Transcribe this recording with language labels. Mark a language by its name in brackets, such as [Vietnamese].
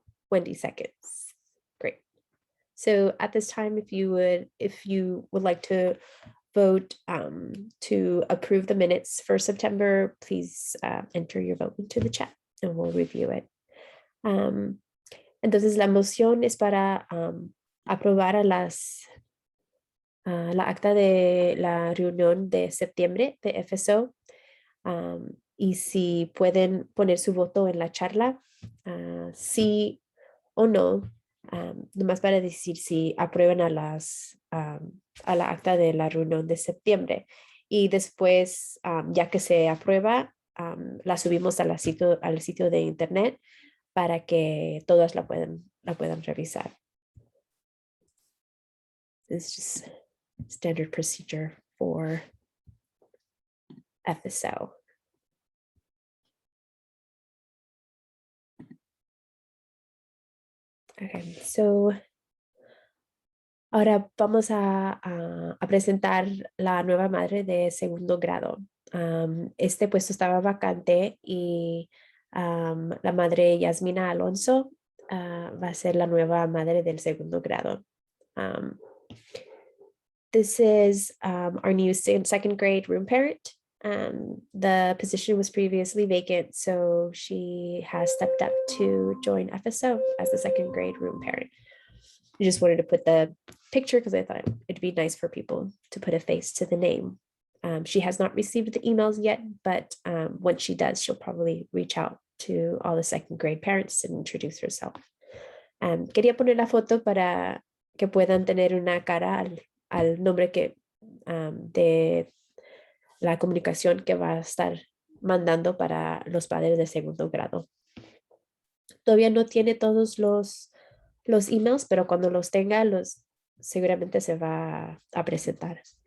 [English] Wendy seconds. Great. So at this time, if you would like to vote to approve the minutes for September, please enter your vote into the chat and we'll review it. [Spanish] Entonces la moción es para aprobar la acta de la reunión de septiembre de FSO. Y si pueden poner su voto en la charla, sí o no, nomás para decir si aprueban a la acta de la reunión de septiembre. Y después, ya que se aprueba, la subimos al sitio de internet para que todas la puedan revisar. [English] It's just standard procedure for FSO. Okay, so [Spanish] ahora vamos a presentar la nueva madre de segundo grado. Este puesto estaba vacante y la madre Yasmina Alonso va a ser la nueva madre del segundo grado. [English] This is our new second grade room parent. The position was previously vacant, so she has stepped up to join FSO as the second grade room parent. I just wanted to put the picture because I thought it'd be nice for people to put a face to the name. She has not received the emails yet, but once she does, she'll probably reach out to all the second grade parents and introduce herself. [Spanish] Quería poner la foto para que puedan tener una cara al nombre de la comunicación que va a estar mandando para los padres de segundo grado. Todavía no tiene todos los emails, pero cuando los tenga, seguramente se va a presentar.